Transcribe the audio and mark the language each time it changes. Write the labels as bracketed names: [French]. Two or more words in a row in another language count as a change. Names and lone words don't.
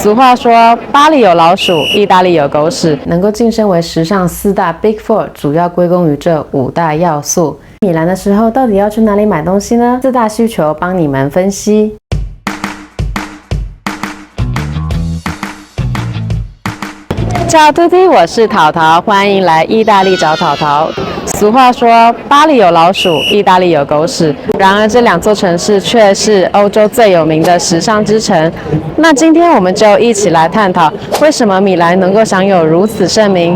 [Chinese] 俗话说，巴黎有老鼠，意大利有狗屎，能够晋升为时尚4大 [English] Big Four， [Chinese] 主要归功于这5大要素。米兰的时候，到底要去哪里买东西呢？4大需求帮你们分析。 [Italian] Ciao a tutti， [Chinese] 我是淘淘，欢迎来意大利找淘淘。俗话说，巴黎有老鼠，意大利有狗屎。然而，这2座城市却是欧洲最有名的时尚之城。那今天我们就一起来探讨，为什么米兰能够享有如此盛名？